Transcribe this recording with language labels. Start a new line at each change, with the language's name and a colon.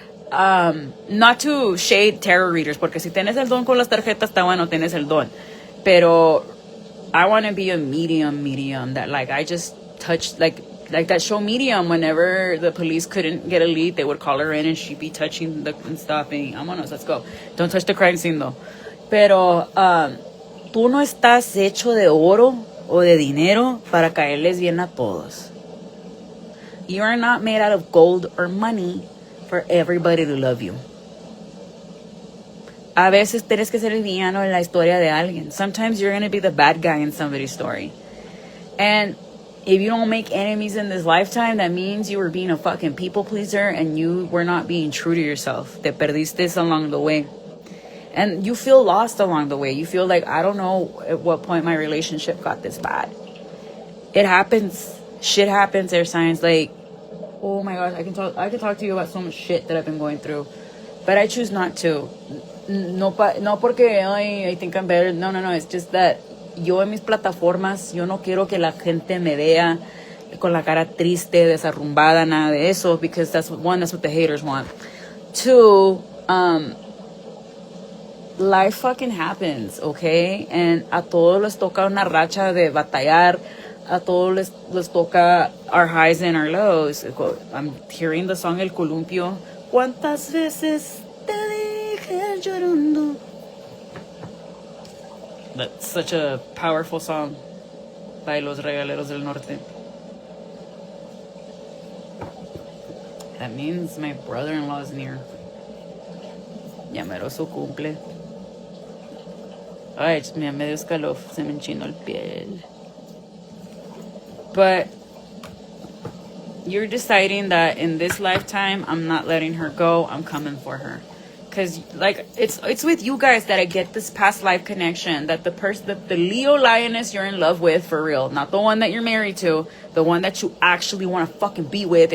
English: Not to shade tarot readers,
Spanish: porque si tienes el don con las tarjetas, está bueno, tienes el don. Pero
English: I want to be a medium that, like, I just touched, like that show Medium. Whenever the police couldn't get a lead, they would call her in and she'd be touching the and stuff. And
Spanish: vámonos,
English: let's go. Don't touch the crime scene though.
Spanish: Pero tú no estás hecho de oro o de dinero para caerles bien a todos.
English: You are not made out of gold or money for everybody to love you.
Spanish: A veces tienes que ser el villano en la historia de alguien.
English: Sometimes you're going to be the bad guy in somebody's story. And if you don't make enemies in this lifetime, that means you were being a fucking people pleaser and you were not being true to yourself.
Spanish: Te perdiste
English: along the way. And you feel lost along the way. You feel like, I don't know at what point my relationship got this bad. It happens. Shit happens, air signs. Like, oh my gosh, I can talk to you about so much shit that I've been going through. But I choose not to.
Spanish: No porque
English: I think I'm better.
Spanish: No.
English: It's just that
Spanish: yo en mis plataformas, yo no quiero que la gente me vea con la cara triste, desarrumbada, nada de eso,
English: because that's what the haters want. Two, life fucking happens, okay?
Spanish: And a todos les toca una racha de batallar. A todos les toca
English: our highs and our lows. I'm hearing the song El Columpio.
Spanish: ¿Cuántas veces te dije llorando?
English: That's such a powerful song by Los Regaleros del Norte. That means my brother-in-law is near.
Spanish: Ya mero su cumple. Ay, me dio escalofrío, se me enchinó el piel.
English: But you're deciding that in this lifetime, I'm not letting her go. I'm coming for her. Because, like, it's with you guys that I get this past life connection. That the Leo lioness you're in love with, for real. Not the one that you're married to. The one that you actually want to fucking be with.